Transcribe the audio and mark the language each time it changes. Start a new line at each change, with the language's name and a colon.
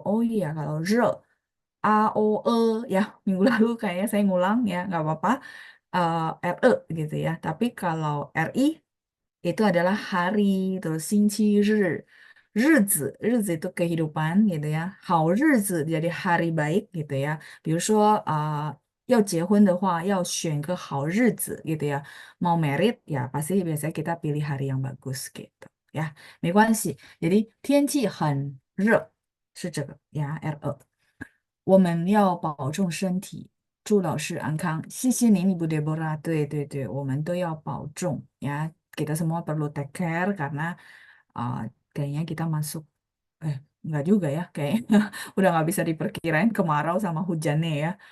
Indonesian: Oh iya, kalau R, AOE ya, minggu lalu kayaknya saya ngulang ya, nggak apa-apa. RE gitu ya. Tapi kalau RI itu adalah hari, terus 星期日, 日子 itu kehidupan gitu ya. 好日子 jadi hari baik gitu ya.
Chinese: 比如说要结婚的话要选个好日子
Indonesian: gitu ya. Mau merit ya pasti biasanya kita pilih hari yang bagus gitu ya.
Chinese: 没关系. Jadi 天气很热是这个呀，RE。我们要保重身体，祝老师安康。谢谢您，Ibu Deborah. 对对对，我们都要保重ya.
Indonesian: Kita semua perlu take care karena kayaknya kita masuk, nggak juga ya, kayaknya udah nggak bisa diperkirain kemarau sama hujannya ya.